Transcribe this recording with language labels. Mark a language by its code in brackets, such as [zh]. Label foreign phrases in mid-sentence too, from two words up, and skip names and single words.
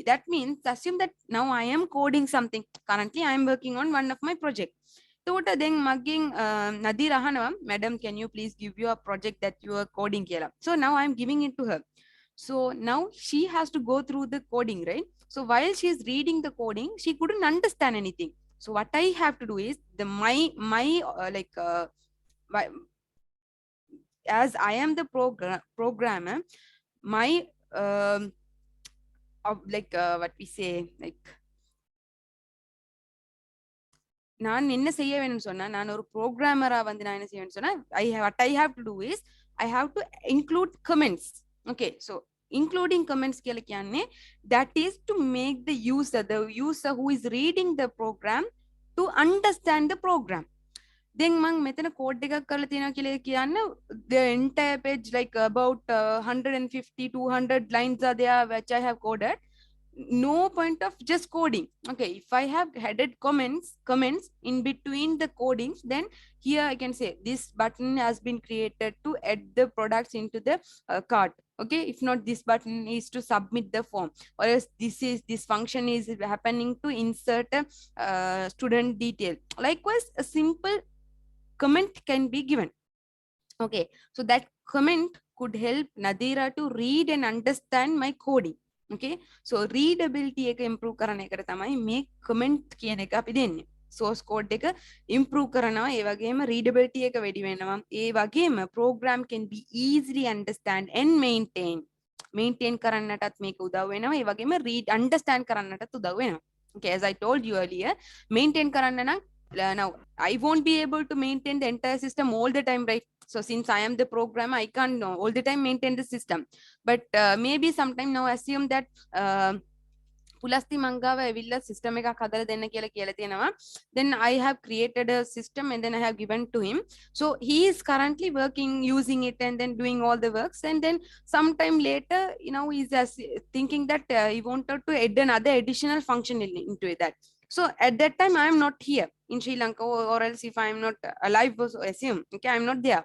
[en] That means assume that now I am coding something. Currently I am working on one of my project. [si] එතකොට දැන් මගෙන් නදීර අහනවා [en] madam can you please give your project that you are coding [si] කියලා. [en] So now I am giving it to her. So now she has to go through the coding, right? So while she is reading the coding she couldn't understand anything. So what I have to do is as I am the programmer, my what we say like [ta] நான் என்ன செய்ய வேணும்னு சொன்னா நான் ஒரு ப்ரோக்ராமரா வந்து நான் என்ன செய்வேன்னு சொன்னா [en] what I have to do is I have to include comments. Okay, so including comments [si] කියලා කියන්නේ [en] that is to make the user who is reading the program to understand the program. Then [si] මම මෙතන code එකක් කරලා තියෙනවා කියලා කියන්න [en] the entire page like about 150 200 lines are there which I have coded. No point of just coding. Okay, if I have added comments in between the codings, then here I can say this button has been created to add the products into the cart. Okay, if not this button is to submit the form, or else this function is happening to insert a student detail. Likewise a simple comment can be given. Okay, so that comment could help Nadira to read and understand my coding. Okay, so readability [si] එක improve කරන එකට තමයි මේ comment කියන එක අපි දෙන්නේ. [en] Source code [si] එක improve කරනවා, ඒ වගේම readability එක වැඩි වෙනවා. ඒ වගේම [en] program can be easily understand and maintain [si] කරන්නටත් මේක උදව් වෙනවා. ඒ වගේම understand කරන්නටත් උදව් වෙනවා. [en] Okay, as I told you earlier, maintain [si] කරන්න නම් [en] now I won't be able to maintain the entire system all the time, right? So since I am the programmer, I can't all the time maintain the system. But maybe sometime now assume that [si] පුලස්ති මංගාව ඇවිල්ලා system එකක් හදලා දෙන්න කියලා කියලා තියෙනවා. [en] Then I have created a system and then I have given to him. So he is currently working using it and then doing all the works, and then sometime later he's thinking that he wanted to add another additional function into that. So at that time, I am not here in Sri Lanka, or else if I am not alive, so assume, okay, I am not there.